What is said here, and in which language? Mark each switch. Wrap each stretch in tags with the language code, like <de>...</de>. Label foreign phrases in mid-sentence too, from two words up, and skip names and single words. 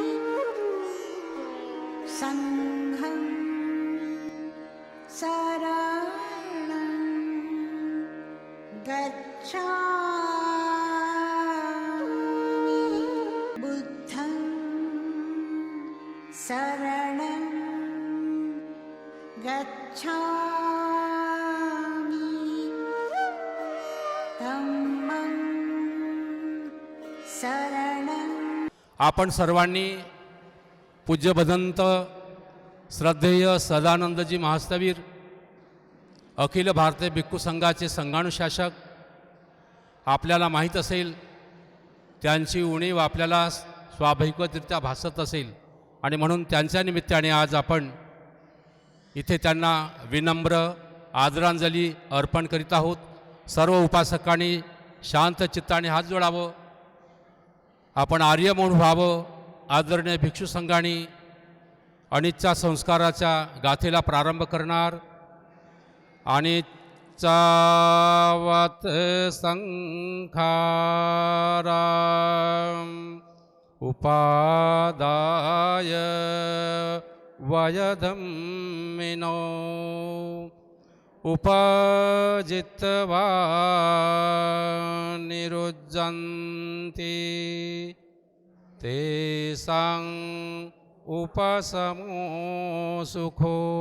<pi>संघं शरणं गच्छामि बुद्धं शरणं धम्मं शरणं</pi> <mr>आपण सर्वांनी पूज्य भदंत श्रद्धेय सदानंदजी महास्तवीर अखिल भारतीय भिक्खू संघाचे संघानुशासक, आपल्याला माहीत असेल त्यांची उणीव आपल्याला स्वाभाविकरित्या भासत असेल आणि म्हणून त्यांच्या निमित्ताने आज आपण इथे त्यांना विनम्र आदरांजली अर्पण करीत आहोत. सर्व उपासकांनी शांत चित्ताने हात जोडावं. आपण आर्य म्हणून व्हावं. आदरणीय भिक्षू संघाने अनिच्चा संस्काराच्या गाथेला प्रारंभ करणार.</mr> <pi>अनिच्चावत संखाराम उपादाय वयधम्मिनो उपजित्वा निरुज्जन्ति तेषां उपशमो सुखो</pi>